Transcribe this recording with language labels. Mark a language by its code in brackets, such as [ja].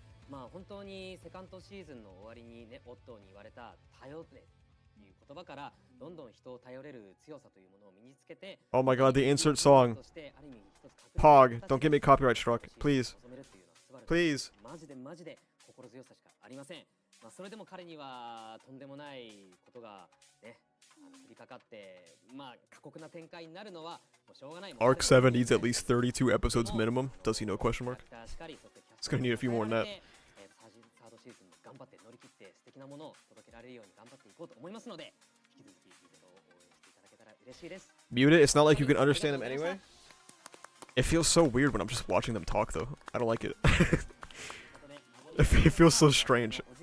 [ja] まあ本当にセカンドシーズンの終わりにね、オットーに言われた頼れっていう言葉からどんどん人を頼れる強さというものを身につけて、 [en] Oh my god, the insert song. Pog, don't get me copyright struck, please. Please. [ja] マジで心強さしかありません。まあそれでも彼にはとんでもないことがね、降りかかって、まあ過酷な展開になるのはもうしょうがない。 [en] Arc 7 needs at least 32 episodes minimum. Does he know? Question mark. It's gonna need a few more than that. [ja] サードシーズン頑張って乗り切って素敵なものを届けられるように頑張っていこうと思いますので、引き続きリゼロを応援していただけたら嬉しいです。 [en] Mute it. It's not like you can understand them anyway. It feels so weird when I'm just watching them talk, though. I don't like it. It feels so strange.